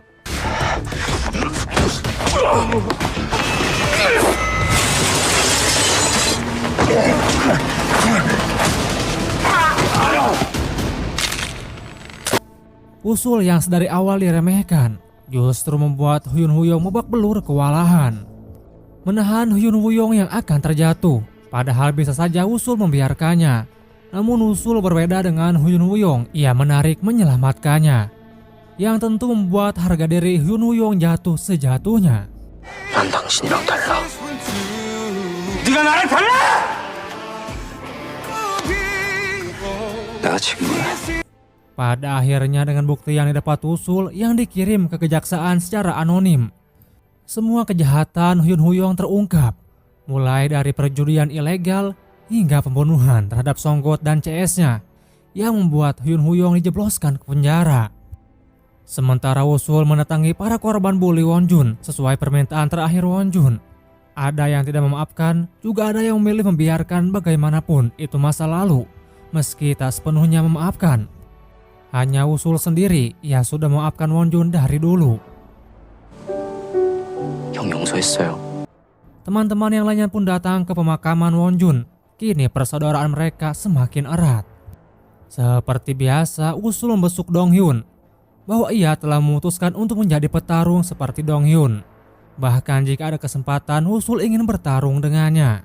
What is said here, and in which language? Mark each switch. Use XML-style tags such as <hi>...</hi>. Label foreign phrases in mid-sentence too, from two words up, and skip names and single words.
<id>Woo-sul yang sedari awal diremehkan justru membuat Hyun Woo-yong babak belur kewalahan. Menahan Hyun Woo-yong yang akan terjatuh, padahal bisa saja Woo-sul membiarkannya. Namun Woo-sul berbeda dengan Hyun Woo-yong, ia menarik menyelamatkannya. Yang tentu membuat harga diri Hyun Woo-yong jatuh sejatuhnya.</id> <ko>난 당신이랑 달라. 네가 나랑 달라! 내가 지금</ko> <id>Pada akhirnya dengan bukti yang didapat Woo-sul yang dikirim ke kejaksaan secara anonim, semua kejahatan Hyun Woo-yong terungkap, mulai dari perjudian ilegal hingga pembunuhan terhadap Songgot dan CS-nya yang membuat Hyun Woo-yong dijebloskan ke penjara. Sementara Woo-sul mendatangi para korban bully Won Jun sesuai permintaan terakhir Won Jun. Ada yang tidak memaafkan, juga ada yang memilih membiarkan bagaimanapun itu masa lalu, meski tak sepenuhnya memaafkan. Hanya Woo-sul sendiri, ia sudah memaafkan Won Jun dari dulu.</id> <ko>형 용서했어요.</ko> <id>Teman-teman yang lainnya pun datang ke pemakaman Won Jun. Kini persaudaraan mereka semakin erat. Seperti biasa, Woo-sul membesuk Dong Hyun bahwa ia telah memutuskan untuk menjadi petarung seperti Dong Hyun. Bahkan jika ada kesempatan, Woo-sul ingin bertarung dengannya.</id>